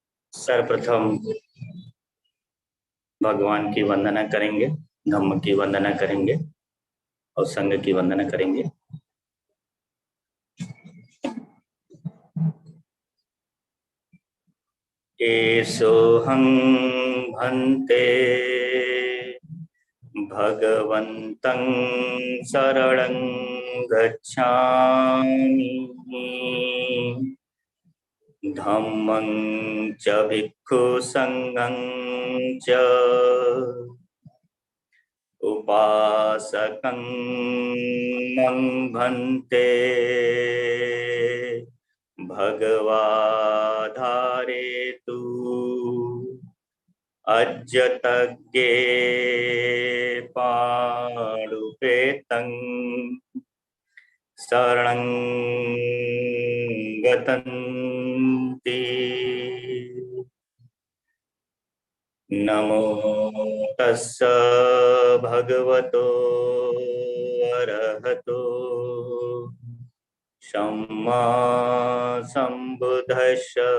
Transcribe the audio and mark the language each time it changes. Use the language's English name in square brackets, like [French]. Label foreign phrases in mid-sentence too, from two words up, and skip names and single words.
[Hindi] सर्वप्रथम भगवान की वंदना करेंगे, धम्म की वंदना करेंगे और संघ की वंदना करेंगे। [Pali] एषोऽहं भन्ते भगवन्तं शरणं गच्छामि। धम्मं च भिक्खुसङ्घं च उपासकं मं भन्ते भगवाधारेतु अज्जतज्ञे पाणुपेतं शरणं गतन्ति। नमो तस्स भगवतो अरहतो सम्मा सम्बुद्धस्स।